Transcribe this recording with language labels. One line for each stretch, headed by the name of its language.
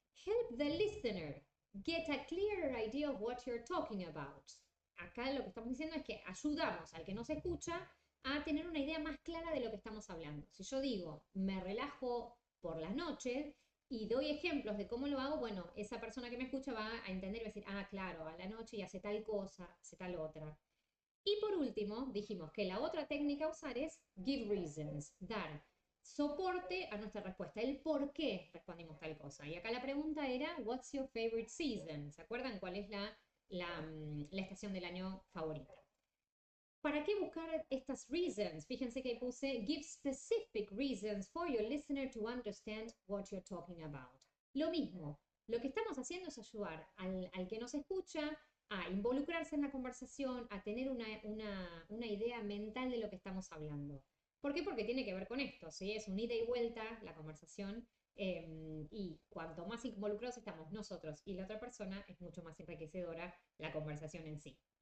English: Help the listener get a clearer idea of what you're talking about.
Spanish: Acá lo que estamos diciendo es que ayudamos al que nos escucha a tener una idea más clara de lo que estamos hablando. Si yo digo, me relajo por las noches y doy ejemplos de cómo lo hago, bueno, esa persona que me escucha va a entender y va a decir, ah, claro, a la noche y hace tal cosa, hace tal otra. Y por último, dijimos que la otra técnica a usar es
English: give reasons,
Spanish: dar soporte a nuestra respuesta, el por qué respondimos tal cosa. Y acá la pregunta era,
English: what's your favorite season?
Spanish: ¿Se acuerdan cuál es la estación del año favorita? ¿Para qué buscar estas reasons? Fíjense que puse
English: give specific reasons for your listener to understand what you're talking about.
Spanish: Lo mismo, lo que estamos haciendo es ayudar al que nos escucha a involucrarse en la conversación, a tener una idea mental de lo que estamos hablando. ¿Por qué? Porque tiene que ver con esto, ¿sí? Es un ida y vuelta la conversación y cuanto más involucrados estamos nosotros y la otra persona, es mucho más enriquecedora la conversación en sí.